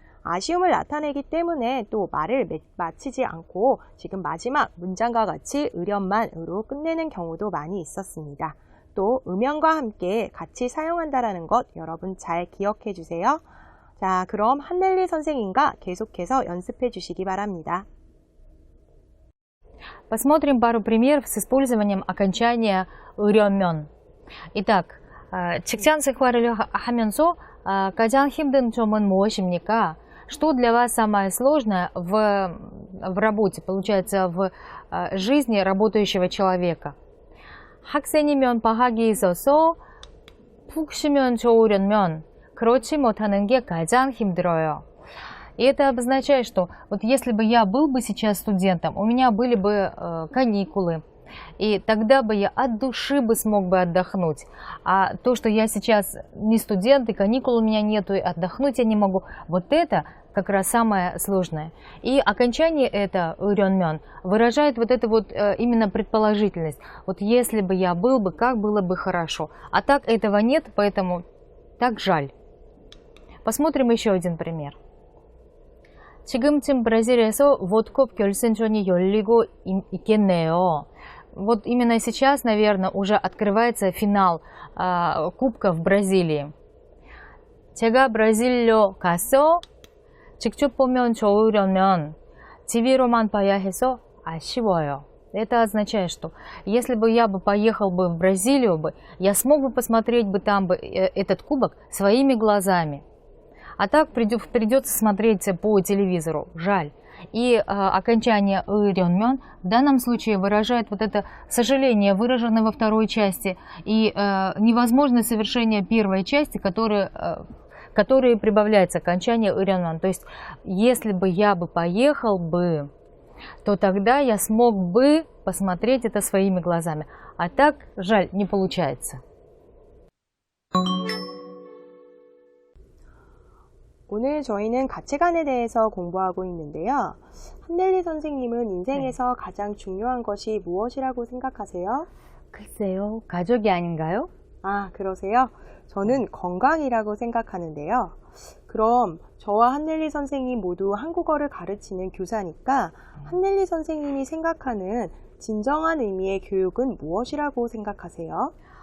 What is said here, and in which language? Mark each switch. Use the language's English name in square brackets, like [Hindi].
[Korean] 아쉬움을 나타내기 때문에 또 말을 마치지 않고 지금 마지막 문장과 같이 으련만으로 끝내는 경우도 많이 있었습니다. 또 음영과 함께 같이 사용한다는 것 여러분 잘 기억해 주세요. 자, 그럼 한넬리 선생님과 계속해서 연습해 주시기 바랍니다. [Russian] Посмотрим пару примеров с использованием окончания 으련면. Итак, [Korean] 직장 생활을 하면서 가장 힘든 점은 무엇입니까? [Russian] Что для вас самое сложное в работе, получается, в жизни работающего человека? [Korean] 학생이면 방학이 있어서 푹 쉬면 좋으려면 그렇지 못하는 게 가장 힘들어요. [Russian] И это обозначает, что вот если бы я был бы сейчас студентом, у меня были бы каникулы, и тогда бы я от души бы смог бы отдохнуть. А то, что я сейчас не студент, и каникул у меня нету, и отдохнуть я не могу, вот это как раз самое сложное. И окончание это «으련면» выражает вот это вот именно предположительность. Вот если бы я был бы, как было бы хорошо. А так этого нет, поэтому так жаль. Посмотрим еще один пример. [Korean] 지금쯤 브라질에서 월드컵 결승전이 열리고 있겠네요. [Russian] Вот именно сейчас, наверное, уже открывается финал Кубка в Бразилии. [Korean] 제가 브라질로 가서 직접 보면 좋으려면 TV로만 봐야 해서 아쉬워요. [Russian] Это означает, что если бы я бы поехал бы в Бразилию, я смог бы посмотреть бы там этот кубок своими глазами. А так придется смотреть по телевизору. Жаль. И окончание «으련면» в данном случае выражает вот это сожаление, выраженное во второй части, и невозможность совершения первой части, которые прибавляется к окончанию «으련면». То есть, если бы я бы поехал бы, то тогда я смог бы посмотреть это своими глазами. А так, жаль, не получается. [Korean] 오늘 저희는 가치관에 대해서 공부하고 있는데요. 한넬리 선생님은 인생에서 가장 중요한 것이 무엇이라고 생각하세요? 글쎄요, 가족이 아닌가요? 아, 그러세요? 저는 건강이라고 생각하는데요. 그럼 저와 한넬리 선생님 모두 한국어를 가르치는 교사니까 한넬리 선생님이 생각하는 진정한 의미의 교육은 무엇이라고 생각하세요?